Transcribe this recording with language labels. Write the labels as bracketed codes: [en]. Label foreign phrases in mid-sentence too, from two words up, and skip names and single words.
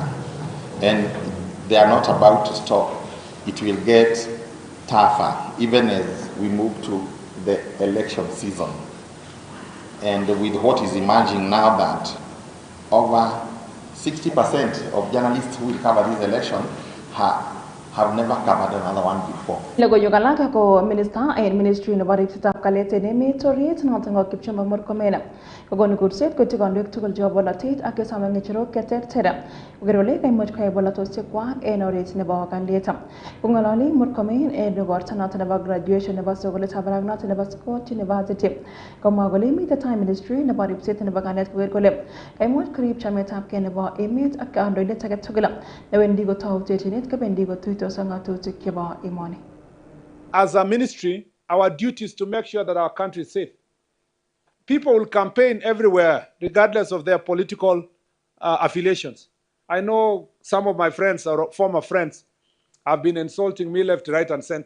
[en] And they are not about to stop. It will get tougher even as we move to the election season. And with what is emerging now that over 60% of journalists who will cover this election have never covered another one before. [kln] Logoiwek alak ko minister en ministry nebo ripsetab kalyet en emet orit noton ko Kipchumba Murkomen kokonu kurset koityi kandoik tugul chebo bolotet ak kesome ng'echerok cheterter koker kole kaimuch koyai bolotosiekwak en oret nebo kalyet. Kong'ololi Murkomen en igorto noton nebo graduation nebo sukulitab barak noton nebo Scott University komwa kole miten tai ministry nebo ripset nebo kalyet koker kole kaimuch korib chametabgei nebo emet ak kandoindet age tugul newendi kotou terchinet kobendi kotuitos ak ng'atutik chebo emoni. [en] As a ministry, our duty is to make sure that our country is safe. People will campaign everywhere, regardless of their political affiliations. I know some of my friends or former friends have been insulting me left, right, and center.